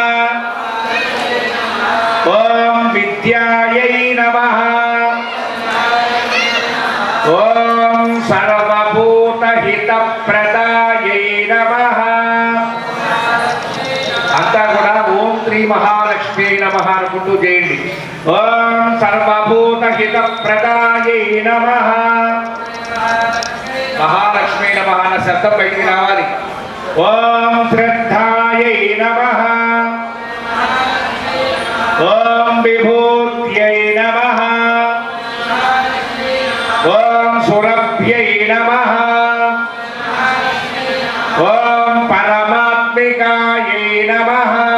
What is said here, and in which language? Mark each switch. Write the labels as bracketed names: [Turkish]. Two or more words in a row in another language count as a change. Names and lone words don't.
[Sanskrit] ओम विद्यायै नमः। ओम सर्वभूतहितप्रदायै नमः। [Telugu] अंता కూడా [Sanskrit] ओम श्री महालक्ष्मी नमः [Telugu] అనుకుంటూ చేయండి। [Sanskrit] ओम सर्वभूतहितप्रदायै नमः। महालक्ष्मी नमः [Telugu] అన్న శబ్దం బయటికి రావాలి। [Sanskrit] ओम श्रद्धायै नमः। ओम विभूत्यै नमः। ओम सुरभ्यै नमः। ओम परमात्मिकायै नमः।